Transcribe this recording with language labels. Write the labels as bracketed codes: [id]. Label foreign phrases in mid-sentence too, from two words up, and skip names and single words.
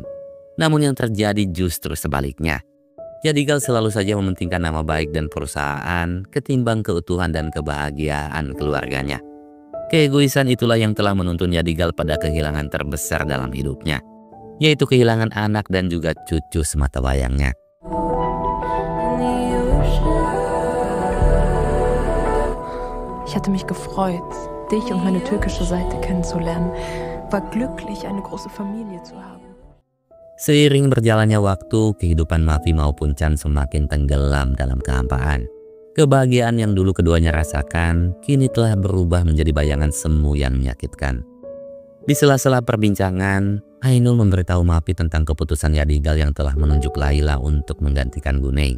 [id] Namun yang terjadi justru sebaliknya. Yadigal selalu saja mementingkan nama baik dan perusahaan ketimbang keutuhan dan kebahagiaan keluarganya. Keegoisan itulah yang telah menuntun Yadigal pada kehilangan terbesar dalam hidupnya, yaitu kehilangan anak dan juga cucu sematawayangnya. [de] Ich hatte mich gefreut, dich und meine türkische Seite kennenzulernen. War glücklich, eine große Familie zu haben. [id] Seiring berjalannya waktu, kehidupan Mavi maupun Chan semakin tenggelam dalam kehampaan. Kebahagiaan yang dulu keduanya rasakan, kini telah berubah menjadi bayangan semu yang menyakitkan. Di sela-sela perbincangan, Ainul memberitahu Mavi tentang keputusan Yadigal yang telah menunjuk Laila untuk menggantikan Güney.